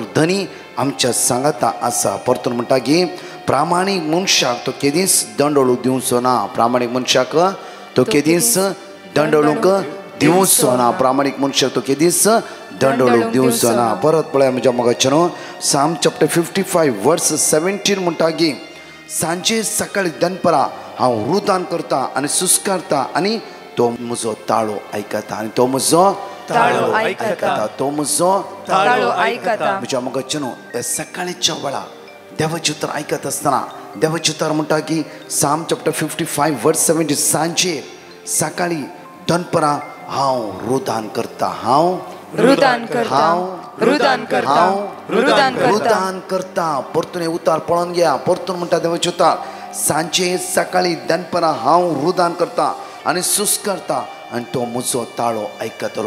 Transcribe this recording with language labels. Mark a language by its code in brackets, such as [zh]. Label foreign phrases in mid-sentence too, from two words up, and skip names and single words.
[kok] धनी आमच्या सांगाता आसा. परतून म्हणटा की प्रामाणीक मनशाक तो केदींच दंडोळूक दिवचो ना. प्रामाणीक मनशाक तो केदींच दंडोळूक दिवचो ना. प्रामाणीक मनशाक तो केदींच दंडोळूक दिवचो ना. परत पळय म्हज्या मोगाचें [en] Psalm chapter 55 verse 17 [kok] म्हणटा की सांजे सकाळी दनपरा हांव रुदान करता आनी सुस्कारता आनी तो म्हजो ताळो आयकता. आनी तो म्हजो ताळो आयकता. तो म्हजो ताळो आयकता. म्हज्या मोगाचें ह्या सकाळच्या वेळा देवाचें उतर आयकत आसतना देवाचें उतर म्हणटा की [en] Psalm chapter 55 verse 17 [kok] सांजे सकाळी दनपरा हांव रुदान करता. हांव रुदान करता. हांव रुदान करता. रुदान करता. रुदान करता. परतून हे उतार पळोवन घ्या. परतून म्हणटा देवाचें उतर सांजे सकाळी दनपरा हांव रुदान करता आनी सुस्कारता आनी तो म्हजो ताळो आयकतलो.